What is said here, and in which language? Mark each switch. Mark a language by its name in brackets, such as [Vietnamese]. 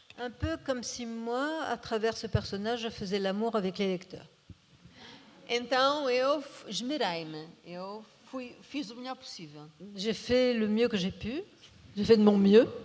[French] Un peu comme si moi, à travers ce personnage, je faisais l'amour avec les lecteurs. [Portuguese] Então eu esmerei-me, fiz o melhor possível. [French] J'ai fait le mieux que j'ai pu, j'ai fait de mon mieux